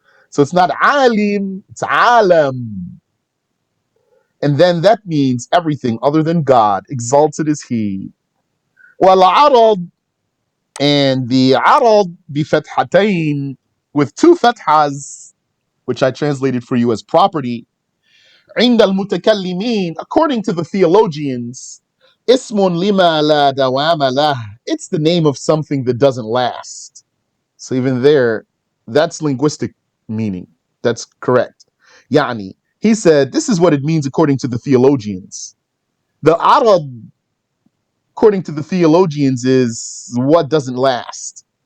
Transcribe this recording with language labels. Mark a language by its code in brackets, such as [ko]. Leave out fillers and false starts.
[en] So it's not alim, it's alam. And then that means everything other than God. Exalted is He. وَالْعَرَض, and the arad [ar] بِفَتْحَتَيْن, [en] with 2 fathas, which I translated for you as property. [ar] عند المتكلمين, [en] according to the theologians, [ar] اسم لما لا دوام له. [en] It's the name of something that doesn't last. So even there, that's linguistic meaning. That's correct. Yani, he said, this is what it means according to the theologians. The arad, according to the theologians, is what doesn't last.